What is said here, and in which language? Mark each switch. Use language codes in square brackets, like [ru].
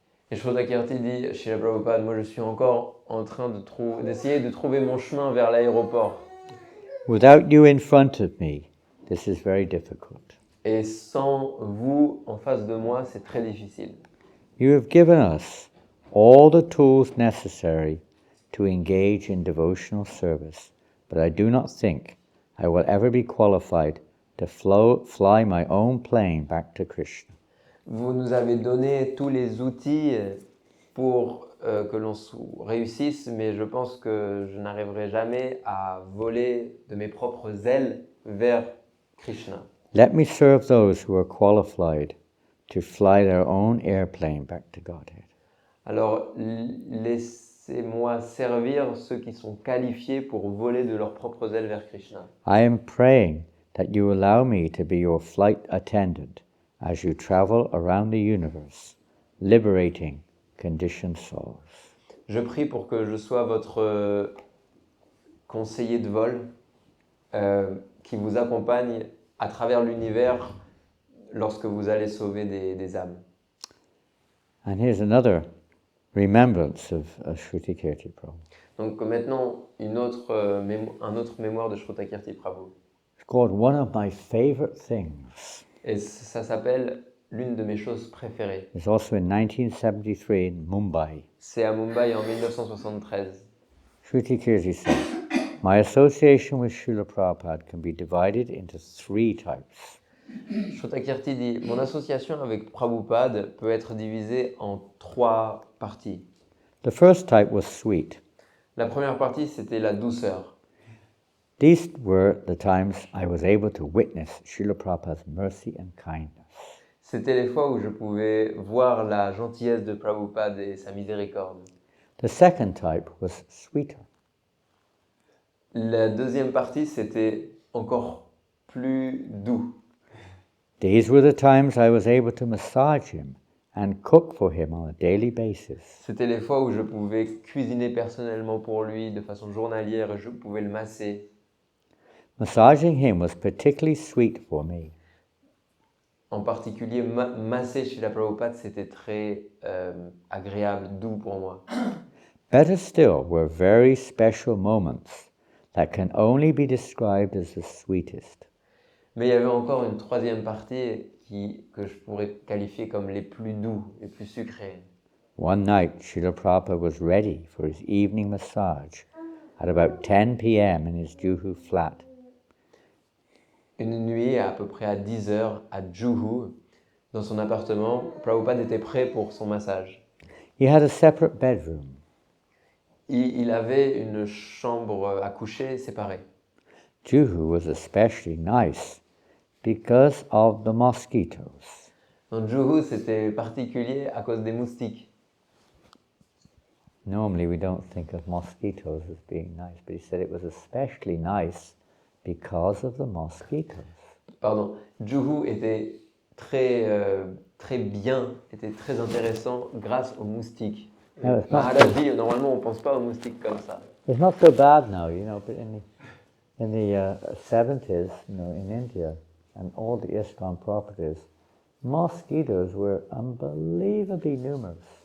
[fr] Et Srutakirti dit, Srila Prabhupada, moi je suis encore en train d'essayer de trouver mon chemin vers l'aéroport. [en] Without you in front of me, this is very difficult. [fr] Et sans vous en face de moi, c'est très difficile. [en] You have given us all the tools necessary to engage in devotional service, but I do not think I will ever be qualified to fly my own plane back to Krishna. [fr] Vous nous avez donné tous les outils pour que l'on réussisse, mais je pense que je n'arriverai jamais à voler de mes propres ailes vers Krishna. [en] Let me serve those who are qualified to fly their own airplane back to Godhead. [fr] Alors, laissez-moi servir ceux qui sont qualifiés pour voler de leurs propres ailes vers Krishna. [en] I am praying that you allow me to be your flight attendant as you travel around the universe, liberating conditioned souls. [fr] Je prie pour que je sois votre conseiller de vol qui vous accompagne à travers l'univers lorsque vous allez sauver des âmes. [en] And here's another remembrance of Srutakirti Prabhu. [fr] Donc maintenant, un autre mémoire de Srutakirti Prabhu. [en] It's called One of My Favorite Things. [fr] Et ça s'appelle l'une de mes choses préférées. [en] It's also in 1973 in Mumbai. [fr] C'est à Mumbai en 1973. [en] Srutakirti says, my association with Srila Prabhupada can be divided into 3 types. [fr] Srutakirti dit, mon association avec Prabhupada peut être divisée en 3 parties. [en] The first type was sweet. [fr] La première partie, c'était la douceur. [en] These were the times I was able to witness Srila Prabhupada's mercy and kindness. [fr] C'était les fois où je pouvais voir la gentillesse de Prabhupada et sa miséricorde. [en] The second type was sweeter. [fr] La deuxième partie, c'était encore plus doux. [en] These were the times I was able to massage him and cook for him on a daily basis. [fr] C'était les fois où je pouvais cuisiner personnellement pour lui de façon journalière et je pouvais le masser. [en] Massaging him was particularly sweet for me. [fr] En particulier, masser chez la Prabhupada, c'était très agréable, doux pour moi. [en] Better still were very special moments that can only be described as the sweetest. [fr] Mais il y avait encore une troisième partie que je pourrais qualifier comme les plus doux, les plus sucrés. [en] One night, Srila Prabhupada was ready for his evening massage at about 10 p.m. in his Juhu flat. [fr] Une nuit, à peu près à 10 heures, à Juhu, dans son appartement, Prabhupada était prêt pour son massage. [en] He had a separate bedroom. [fr] Il avait une chambre à coucher séparée. [en] Juhu was especially nice because of the mosquitoes. [fr] Dans Juhu, c'était particulier à cause des moustiques. [en] Normally we don't think of mosquitoes as being nice, but he said it was especially nice because of the mosquitoes. [fr] Pardon, Juhu était très bien, était très intéressant grâce aux moustiques. Maharaj dit, normalement on ne pense pas aux moustiques comme ça. [en] It's not so bad now, but in the 70s, in India and all the ISKCON properties, mosquitoes were unbelievably numerous.